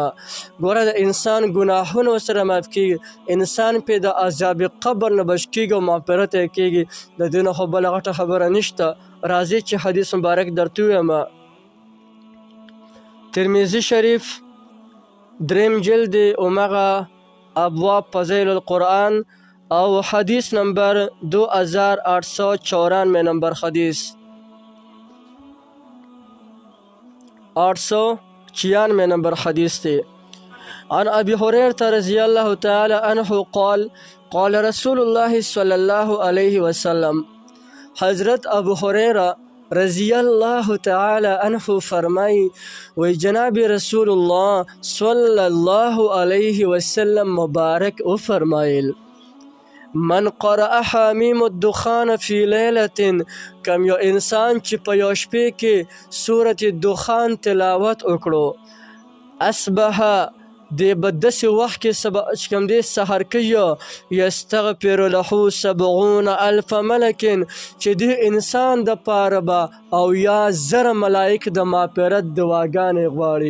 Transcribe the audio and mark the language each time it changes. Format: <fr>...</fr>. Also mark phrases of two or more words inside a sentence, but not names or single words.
<ps>ګوره د انسان ګناهونه ورسره معاف کېږي، انسان پې د عذاب قبر نه بچ کېږي او مغفرت یې کېږي. د دې نه خو بله غټه خبره نشته. راځئ چې حدیث مبارک درته وویمه. ترمذي شریف دریم جلد اومغه ابواب فضیل القرآن او حدیث نمبر 2894 نمبر حدیث 896 نمبر حدیث تھی.</ps> <ar>عن ابی هریرة رضی اللہ تعالی عنہ قال قال رسول اللہ صلی اللہ علیہ وسلم، حضرت ابو هریرہ رضی اللہ تعالی عنہ</ar> <ps>فرمائی وی جناب</ps> <ar>رسول اللہ صلی اللہ علیہ وسلم</ar> <ps>مبارک او فرمائل،</ps> <ar>من قرأ حامیم الدخان فی لیلت،</ar> <ps>کم یو انسان چې په یو شپې کې سورة دخان تلاوت وکړو، اصبح دی به داسې وخت کې چې کوم دی سحر کوي،</ps> <ar>یستغفر له 70,000 ملک،</ar> <ps>چې دې انسان دپاره به 10,000 ملایک د مغفرت دعاګانې غواړي.</ps>